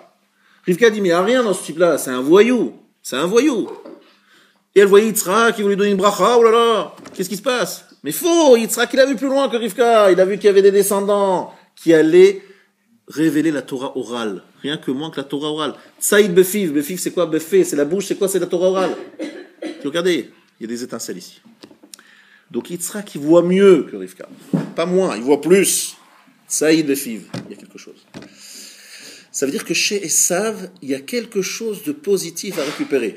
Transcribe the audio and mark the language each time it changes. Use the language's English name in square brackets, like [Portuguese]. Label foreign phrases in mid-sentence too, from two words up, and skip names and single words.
[French] Rivka dit, mais il n'y a rien dans ce type-là. C'est un voyou. C'est un voyou. Et elle voyait Yitzhak, il voulait lui donner une bracha. Oh là là, qu'est-ce qui se passe? Mais faux, Yitzhak, il a vu plus loin que Rivka. Il a vu qu'il y avait des descendants qui allaient révéler la Torah orale. Rien que moins que la Torah orale. [Hebrew] ציד בפיו בפיו, [French] c'est quoi? Befé, c'est la bouche. C'est quoi? C'est la Torah orale. Regardez, il y a des étincelles ici. Donc Yitzhak, il voit mieux que Rivka. Pas moins, il voit plus. [Hebrew] ציד בפיו. [French] Il y a quelque chose. Ça veut dire que chez Esav, il y a quelque chose de positif à récupérer.